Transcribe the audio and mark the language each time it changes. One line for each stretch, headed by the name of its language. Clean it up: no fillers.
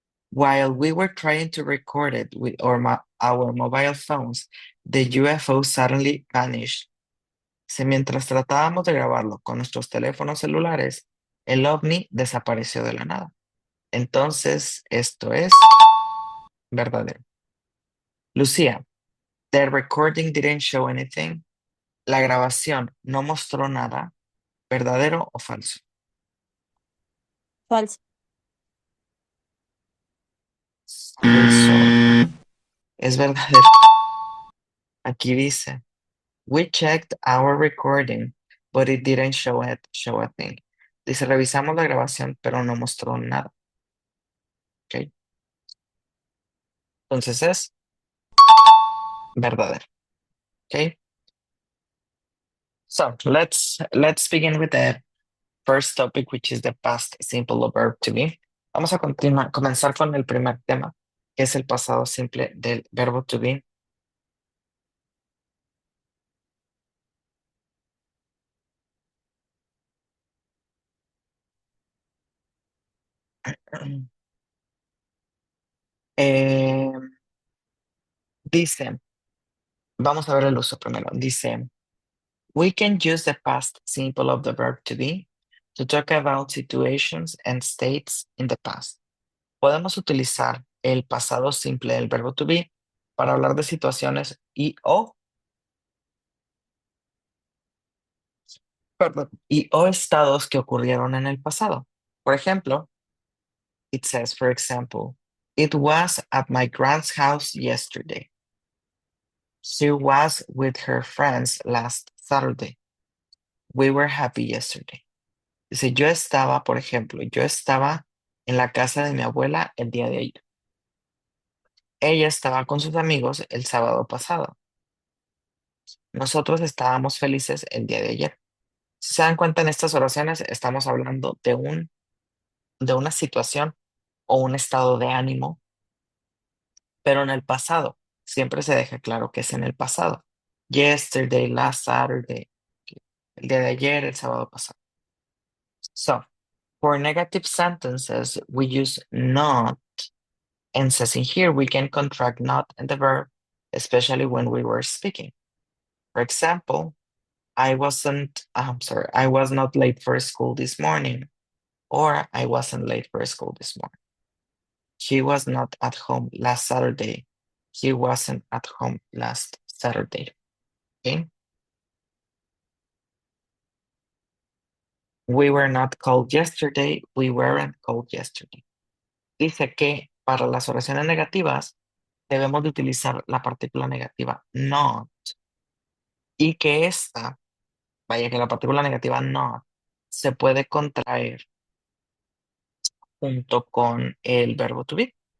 English: While we were trying to record it with our mobile phones, the UFO suddenly vanished.
Spanish: Mientras tratábamos de grabarlo con nuestros teléfonos celulares, el ovni desapareció de la nada. Entonces, esto es verdadero.
English: Lucía, the recording didn't show anything.
Spanish: La grabación no mostró nada. ¿Verdadero o falso? Falso. Falso. Es verdadero. Aquí dice,
English: we checked our recording, but it didn't show a thing.
Spanish: Dice, revisamos la grabación, pero no mostró nada. ¿Ok? Entonces es verdadero. ¿Ok?
English: So let's begin with the first topic, which is the past simple verb to be.
Spanish: Vamos a comenzar con el primer tema, que es el pasado simple del verbo to be. Eh, dice, vamos a ver el uso primero. Dice,
English: we can use the past simple of the verb to be to talk about situations and states in the past.
Spanish: Podemos utilizar el pasado simple del verbo to be para hablar de situaciones y o estados que ocurrieron en el pasado. Por ejemplo,
English: it says, for example, it was at my grand's house yesterday. She was with her friends last Saturday. We were happy yesterday.
Spanish: Dice, yo estaba, por ejemplo, yo estaba en la casa de mi abuela el día de ayer. Ella estaba con sus amigos el sábado pasado. Nosotros estábamos felices el día de ayer. Si se dan cuenta en estas oraciones, estamos hablando de una situación o un estado de ánimo, pero en el pasado. Siempre se deja claro que es en el pasado.
English: Yesterday, last Saturday,
Spanish: el día de ayer, el sábado pasado.
English: So, for negative sentences, we use not. And says in here, we can contract not and the verb, especially when we were speaking. For example, I was not late for school this morning, or I wasn't late for school this morning. He was not at home last Saturday. He wasn't at home last Saturday. Okay? We were not called yesterday. We weren't called yesterday.
Spanish: Dice que para las oraciones negativas debemos de utilizar la partícula negativa not y que esta, vaya que la partícula negativa not se puede contraer junto con el verbo to be.